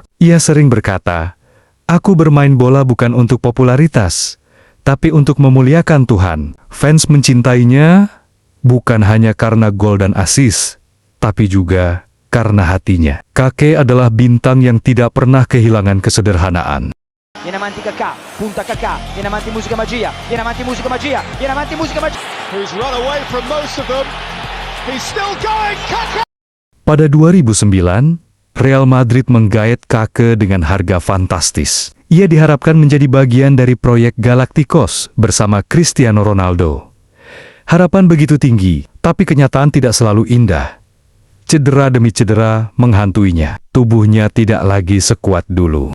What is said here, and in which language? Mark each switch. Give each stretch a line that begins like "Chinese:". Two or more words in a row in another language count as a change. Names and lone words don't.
Indonesian: Ia sering berkata, "Aku bermain bola bukan untuk popularitas, tapi untuk memuliakan Tuhan." Fans mencintainya bukan hanya karena gol dan assist, tapi juga karena hatinya. Kake adalah bintang yang tidak pernah kehilangan kesederhanaan.
Italian: Viene avanti Kakà, punta Kakà, viene avanti musica magia, viene avanti musica magia, viene avanti musica magia.
English: Who's run away from most of them. He's still going. Kaka.
Indonesian: Pada 2009, Real Madrid menggait Kake dengan harga fantastis. Ia diharapkan menjadi bagian dari proyek Galacticos bersama Cristiano Ronaldo. Harapan begitu tinggi, tapi kenyataan tidak selalu indah. Cedera demi cedera menghantuinya. Tubuhnya tidak lagi sekuat dulu.